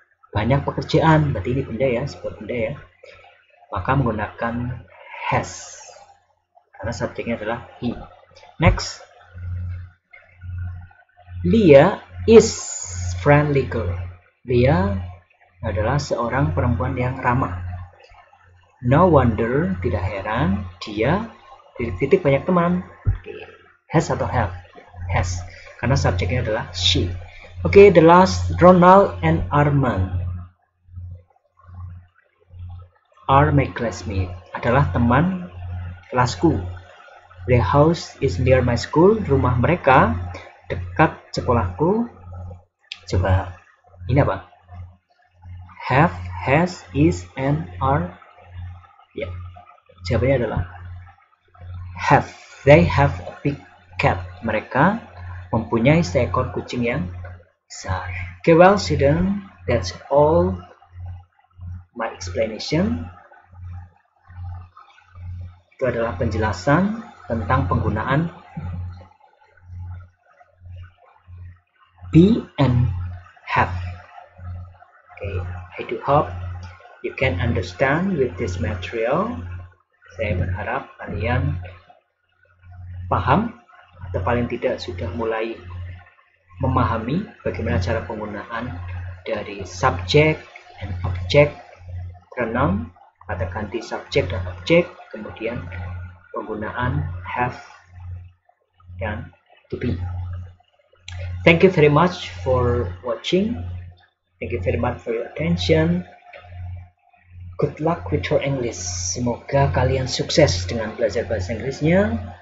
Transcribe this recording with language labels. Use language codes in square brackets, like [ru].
[id] Banyak pekerjaan, berarti ini benda ya, sebuah benda ya. Maka menggunakan has, karena subjeknya adalah he. [en] Next, Leah is friendly girl. [id] Leah adalah seorang perempuan yang ramah. [en] No wonder, [id] tidak heran, dia titik banyak teman. Has atau have? Has, karena subjeknya adalah she. [en] Oke, the last, Ronald and Armand are my classmates, [id] adalah teman kelasku. [en] Their house is near my school, [id] rumah mereka dekat sekolahku. Coba, ini apa? Have, has, is, and are. Ya, jawabannya adalah have. [en] They have a big cat. [id] Mereka mempunyai seekor kucing yang besar. [en] Okay, well, student, that's all my explanation. [id] Itu adalah penjelasan tentang penggunaan be and have. [en] Okay, I do hope you can understand with this material. [id] Saya berharap kalian paham atau paling tidak sudah mulai memahami bagaimana cara penggunaan dari subject and object pronoun, kata ganti subjek dan objek, kemudian penggunaan have dan to be. [en] Thank you very much for watching. Thank you very much for your attention. Good luck with your English. [id] Semoga kalian sukses dengan belajar bahasa Inggrisnya.